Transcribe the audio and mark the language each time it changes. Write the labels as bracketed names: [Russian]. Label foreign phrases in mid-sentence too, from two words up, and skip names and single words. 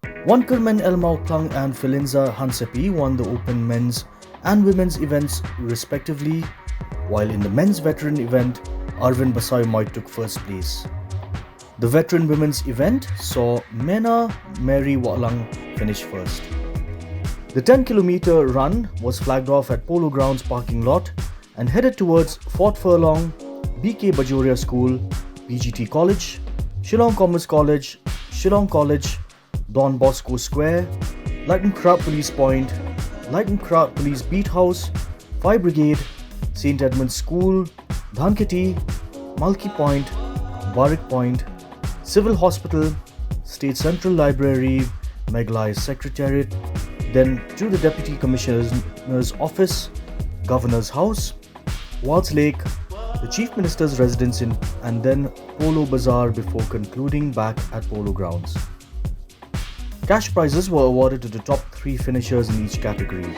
[English] Wonkermen Elmau Klang and Filinza Hansepi won the Open men's and women's events respectively, while in the men's veteran event, Arvind Basai took first place. The veteran women's event saw Mena Mary Walang finish first. The 10-kilometer run was flagged off at Polo Grounds parking lot and headed towards Fort Furlong, BK Bajoria School, PGT College, Shillong Commerce College, Shillong College, Don Bosco Square, Lighton Crowd Police Point, Lighton Crowd Police Beat House, Fire Brigade, St. Edmund's School, Dhanketi, Malki Point, Barak Point, Civil Hospital, State Central Library, Meghalaya Secretariat, then to the Deputy Commissioner's Office, Governor's House, Waltz Lake, the Chief Minister's residence and then Polo Bazaar before concluding back at Polo Grounds. Cash prizes were awarded to the top 3 finishers in each category.